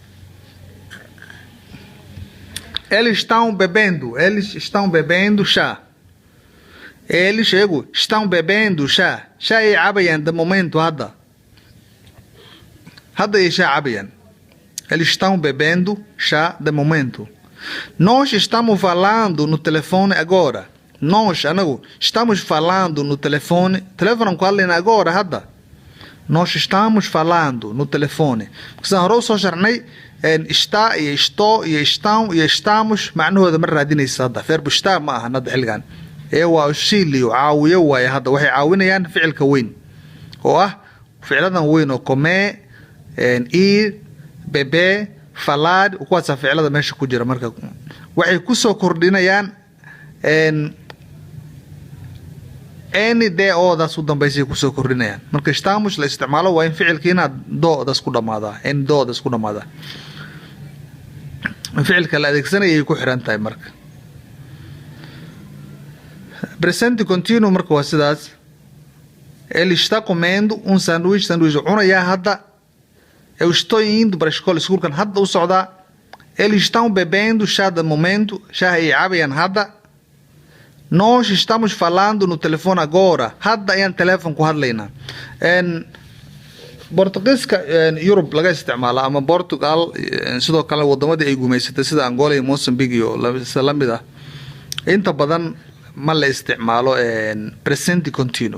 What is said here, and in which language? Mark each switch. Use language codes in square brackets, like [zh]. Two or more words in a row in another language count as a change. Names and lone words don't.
[pt] eles estão bebendo chá eles estão bebendo chá [so] ay cabayaan [pt] de momento [so] hadda ay [pt] chá cabayaan eles estão bebendo chá de momento nós estamos falando no telefone agora anagu estamos falando no telefone [so] ku hadlayna [pt] agora hadda nós estamos falando no telefone [so] sidaan hore usoo sharnay está iyo estou iyo estão iyo estamos macnahooda ma raadinaysa hadda [pt] verbo estar [so] ma aha hadda xilligan ee waa auxílio caawiyo waaye hadda waxay caawinayaan ficilka weyn oo ah ficladan weyn oo [pt] comer ir beber falar [so] kuwaasa ficlada meesha ku jira marka waxay kusoo kordhinayaan [en] any day [so] oodaas u dambaysay kusoo kordhinayaan marka estamos la isticmaalo waa in ficilkiina doodaas ku dhamaadaa doodaas ku dhamaadaa ficilka la adeegsanayay ku xiran tahay marka [pt] present continuo [so] marka waa sidaas [pt] ele está comendo sanduíche [so] cunayaa hadda [pt] eu estou indo para a escola [so] iskuulkan hadda u socdaa [pt] eles estão bebendo chá de momento [so] chá ay cabayaan hadda [pt] nós estamos falando no telefone agora [so] hadda ayaan telefoon ku hadlaynaa Portugiiska Yurub laga isticmaalo ama Portugal sidoo kale wadamadii ay gumeysatay sida Angola iyo Mozambique iyo lamid ah inta badan ma la isticmaalo [pt] present continuo